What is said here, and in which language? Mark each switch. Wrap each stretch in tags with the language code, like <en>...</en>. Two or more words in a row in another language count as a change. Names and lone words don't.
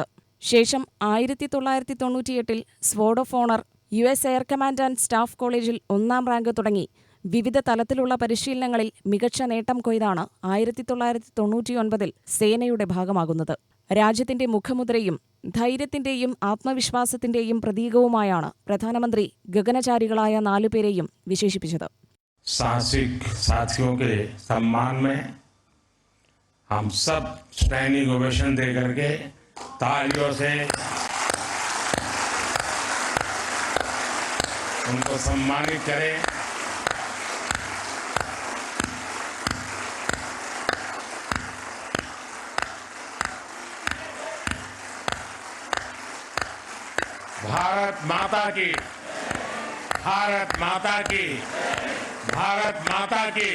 <ml>ശേഷം 1998 സ്വാർഡ് ഓഫ് ഓണർ US എയർ കമാൻഡ് ആൻഡ് സ്റ്റാഫ് കോളേജിൽ 1ാം റാങ്ക് തുടങ്ങി വിവിധ തലത്തിലുള്ള പരിശീലനങ്ങളിൽ മികച്ച നേട്ടം കൊയ്താണ് 1999 സേനയുടെ ഭാഗമാകുന്നത്. രാജ്യത്തിന്റെ മുഖമുദ്രയും ധൈര്യത്തിന്റെയും ആത്മവിശ്വാസത്തിന്റെയും പ്രതീകവുമായാണ് പ്രധാനമന്ത്രി ഗഗനചാരികളായ 4 പേരെയും വിശേഷിപ്പിച്ചത്.</ml> <hi>साहसिक साथियों के सम्मान में हम सब</hi> <en>standing ovation</en> <hi>दे करके तालियों से उनको सम्मानित करें. भारत माता की, भारत माता की, भारत माता की.</hi>